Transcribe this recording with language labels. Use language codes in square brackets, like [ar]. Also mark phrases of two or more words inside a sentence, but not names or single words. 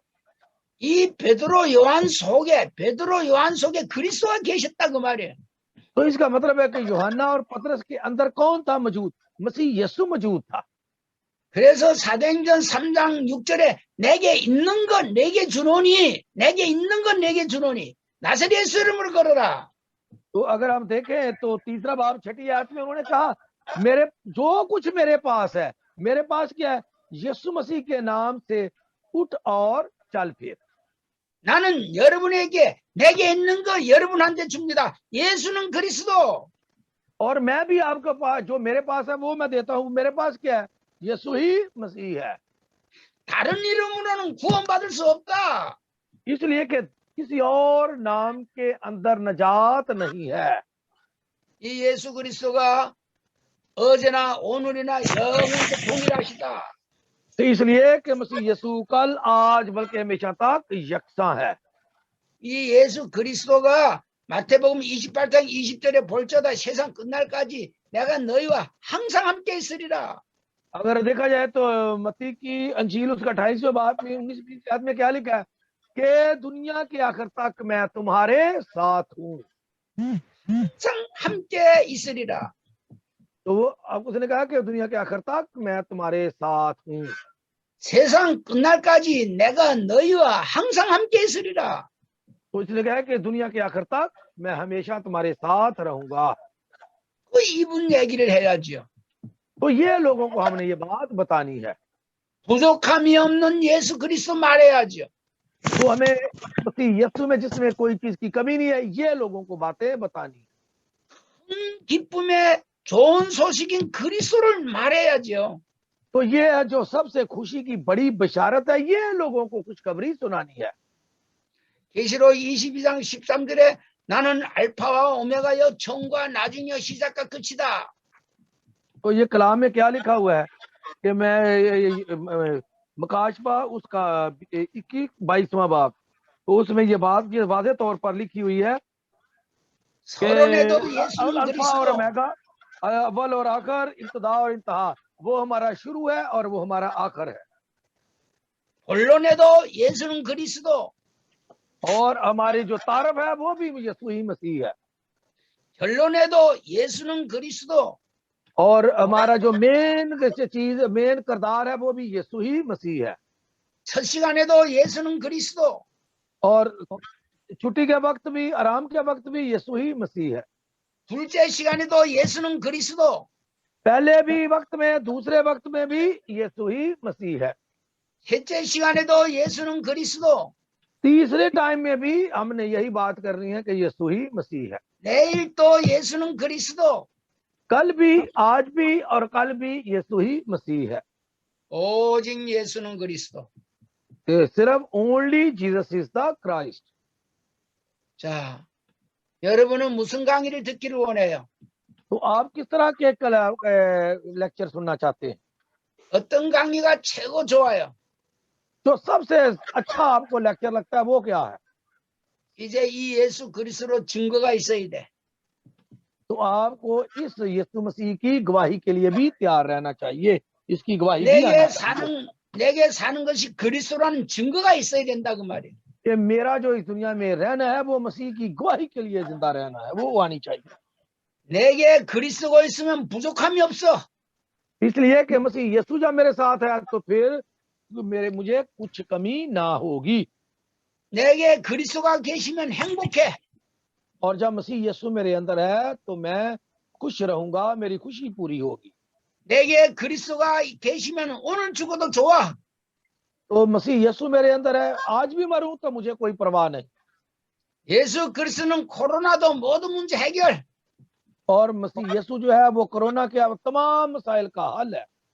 [ko] 이 베드로 요한 속에 그리스도가 계셨다 그 말이야. [ur] تو اس کا مطلب ہے کہ یوحنا اور پطرس کے اندر کون تھا موجود? مسیح یسوع موجود تھا. [ko] 그래서 사도행전 3장 6절에 내게 있는 건 내게 주노니 나사렛 예수 이름으로 걸어라. [ur] تو اگر ہم دیکھیں تو تیسرا باب 6ٹھی آیت میں انہوں نے کہا میرے جو کچھ میرے پاس ہے، میرے پاس کیا ہے? یسوع مسیح کے نام سے اٹھ اور چل پھر. [ko] 나는 여러분에게 내게 있는 거 여러분한테 줍니다. 예수는 그리스도. [ur] اور میں بھی آپ کے پاس جو میرے پاس ہے وہ میں دیتا ہوں. میرے پاس کیا ہے؟ یسوع ہی مسیح ہے. [ko] 다른 이름으로는 구원받을 수 없다. [ur] اس لیے کہ کسی اور نام کے اندر نجات نہیں ہے. [ko] 이 예수 그리스도가 어제나 오늘이나 영원히 동일하시다. [ur] تو اس لیے کہ مسیح یسوع کل آج بلکہ ہمیشہ تک یکساں ہے. [ko] 이 예수 그리스도가 마태복음 28장 20절에 볼지어다 세상 끝날까지 내가 너희와 항상 함께 있으리라. [ur] اگر دیکھا جائے تو متی کی انجیل اس کا 28ویں باب میں 19-20 آیت میں کیا لکھا ہے کہ دنیا کے آخر تک میں تمہارے ساتھ ہوں. [ko] 항상 함께 있으리라. [ur] تو اب اس نے کہا کہ دنیا کے آخر تک میں تمہارے ساتھ ہوں. [ko] 세상 끝날까지 내가 너희와 항상 함께 있으리라. [ur] تو اس نے کہا کہ دنیا کے آخر تک میں ہمیشہ تمہارے ساتھ رہوں گا. [ko] 그 이분 얘기를 해야지요. [ur] تو یہ لوگوں کو ہم نے یہ بات بتانی ہے. [ko] 부족함이 없는 예수 그리스도 말해야죠. [ur] تو ہمیں مسیح یسوع میں جس میں کوئی چیز کی کمی نہیں ہے، یہ لوگوں کو باتیں بتانی ہے. [ko] 기쁨의 좋은 소식인 그리스도를 말해야죠. [ur] تو یہ ہے جو سب سے خوشی کی بڑی بشارت ہے، یہ لوگوں کو خوشخبری سنانی ہے. [ko] 계시록 22장 13절에 나는 알파와 오메가여 처음과 나중이여 시작과 끝이다. [ur] تو یہ کلام میں کیا لکھا ہوا ہے کہ میں مکاشفہ اس کا 21-22واں باب، تو اس میں یہ بات یہ واضح طور پر لکھی ہوئی ہے کہ [ko] 서론에도 예수는 [ur] الفا اور [ko] 그리스도. [ur] اومیگا، اول اور آخر، ابتدا اور انتہا، وہ ہمارا شروع ہے اور وہ ہمارا آخر ہے. [ko] 본론에도 예수는 그리스도. [ur] اور ہماری جو تعارف ہے وہ بھی یسوع ہی مسیح ہے. [ko] 결론에도 예수는 그리스도. [ur] اور ہمارا جو مین چیز مین کردار ہے وہ بھی یسوع ہی مسیح ہے. [ko] 첫 시간에도 예수는 그리스도. [ur] اور چھٹی کے وقت بھی، آرام کے وقت بھی یسوع ہی مسیح ہے. [ko] 둘째 시간에도 예수는 그리스도. [ur] پہلے بھی وقت میں، دوسرے وقت میں بھی یسوع ہی مسیح ہے. [ko] 셋째 시간에도 예수는 그리스도. [ur] تیسرے ٹائم میں بھی ہم نے یہی بات کرنی ہے کہ یسوع ہی مسیح ہے. [ko] 내일 또 예수는 그리스도. [ur] کل بھی، آج بھی اور کل بھی یسوع ہی مسیح ہے. [ko] 오직 예수는 그리스도. [ur] تو صرف [en] only Jesus is the Christ. [ko] 자, 여러분은 무슨 강의를 듣기를 원해요? [ur] تو آپ کس طرح کے لیکچر سننا چاہتے ہیں? [ko] 어떤 강의가 최고 좋아요? [ur] جو سب سے اچھا آپ کو لیکچر لگتا ہے وہ کیا ہے? [ko] 이제 이 예수 그리스도로 증거가 있어야 돼. [ur] تو آپ کو اس یسوع مسیح کی گواہی کے لیے بھی تیار رہنا چاہیے. اس کی گواہی بھی آنا چاہیے [ko] 내게 사는 것이 그리스도라는 증거가 있어야 된다 그 말이에요. [ur] کہ میرا جو اس دنیا میں رہنا ہے وہ مسیح کی گواہی کے لیے زندہ رہنا ہے، وہ آنی چاہیے. [ko] 내게 그리스도가 있으면 부족함이 없어. [ur] اس لیے کہ مسیح یسوع جب میرے ساتھ ہے تو پھر مجھے کچھ کمی نہ ہوگی. [ko] 내게 그리스도가 계시면 행복해. [ur] اور جب مسیح یسوع میرے اندر ہے تو میں خوش رہوں گا، میری خوشی پوری ہوگی. [ko] 내게 그리스도가 계시면 오늘 죽어도 좋아. [ur] تو مسیح یسوع میرے اندر ہے، آج بھی مروں تو مجھے کوئی پرواہ نہیں. [ko] 예수 그리스도는 코로나도 모든 문제 해결. [ur] اور مسیح یسوع جو ہے وہ کورونا کے تمام مسائل کا حل ہے.